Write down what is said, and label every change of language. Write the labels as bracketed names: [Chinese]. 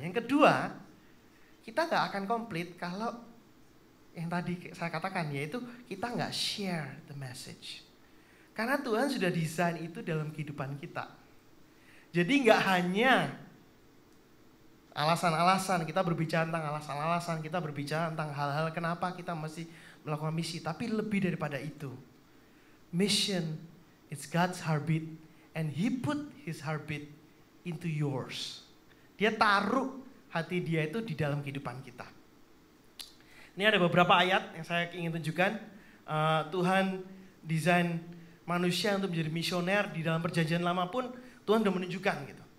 [Indonesian] Yang kedua, kita nggak akan komplit kalau yang tadi saya katakan, yaitu kita nggak [English] share the message. [Indonesian] Karena Tuhan sudah desain itu dalam kehidupan kita. Jadi nggak hanya alasan-alasan, kita berbicara tentang alasan-alasan, kita berbicara tentang hal-hal kenapa kita mesti melakukan misi. Tapi lebih daripada itu. [English] Mission, it's God's heartbeat, and He put His heartbeat into yours. [Indonesian] Dia taruh hati dia itu di dalam kehidupan kita. Ini ada beberapa ayat yang saya ingin tunjukkan. Tuhan desain manusia untuk menjadi misioner di dalam perjanjian lama pun Tuhan sudah menunjukkan gitu.